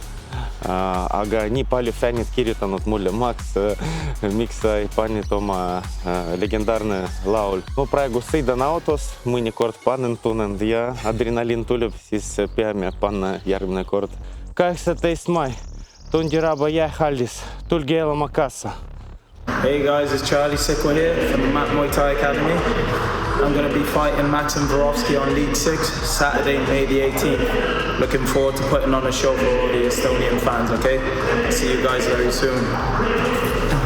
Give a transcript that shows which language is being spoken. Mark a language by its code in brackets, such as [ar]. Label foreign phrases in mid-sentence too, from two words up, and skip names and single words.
[et] Aga nii palju fännid kirjutanud mulle, Max, miks sa ei panid oma legendaarne laul. No praegu sõidan autos, mõnikord panen, tunnen ja adrenaliin tuleb, siis peame panna järgmine kord. 18. mai, Tondiraba jäähallis, tulge elama kaasa. [en] Hey guys, it's Charlie Sikwa here from the Mat Muay Thai Academy. I'm going to be fighting Maxim Vorovsky on League 6, Saturday, May the 18th. Looking forward to putting on a show for all the Estonian fans, okay? See you guys very soon.